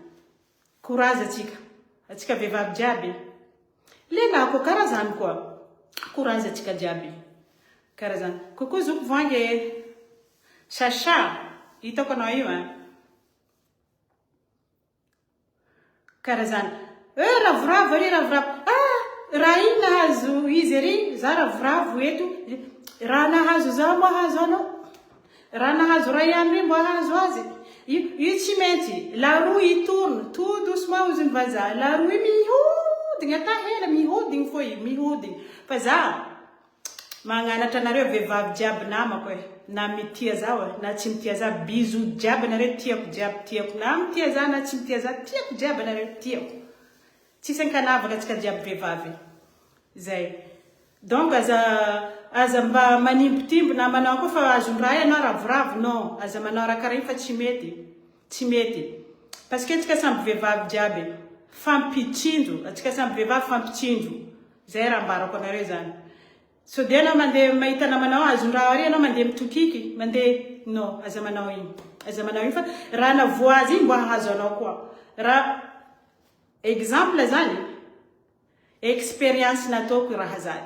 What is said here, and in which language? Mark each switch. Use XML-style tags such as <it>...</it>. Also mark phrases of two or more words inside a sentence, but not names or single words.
<mg>atsika vehivavy jiaby lehilahy koa karaha zany koa courage atsika jiaby karaha zany kokoa zoko voangy chacha hitako anao io karaha zany ravoravo raha iny nahazo izy ery za ravoravo eto raha nahazo za mbo hazo anao raha nahazo raha ihany re mbo hazo azy io tsy maintsy</mg> <fr>la roue itourne tout doucement</fr> <mg>ozy mivazaha</mg> <fr>la roue</fr> <mg>mihodigny ata hela mihodigny fo mihodigny fa za magnanatra anareo vehivavy jiaby namako na mitia zao na tsy mitia za biso jiaby anareo tiako na mitia za na tsy mitia za tiako jiaby anareo tiako tsisy ankanavaka atsika jiaby vehivavy zay donc aza mba manimbitimby na manao koa fa azondraha ianao ravoravo non aza manao raha karaha iny fa tsy mety</mg> <fr>parce que</fr> <mg>atsika samby vehivavy jiaby fampitsindro atsika samby vehivavy fampitsindro zay raha ambarako anareo zany. So dia anao mandeha mahita namanao azon-draha ary anao mandeha mitokiky, mandeha no aza manao iny fa raha navoa azy iny mbo hahazo anao koa. Raha exemple zany expérience nataoko raha zany.</mg>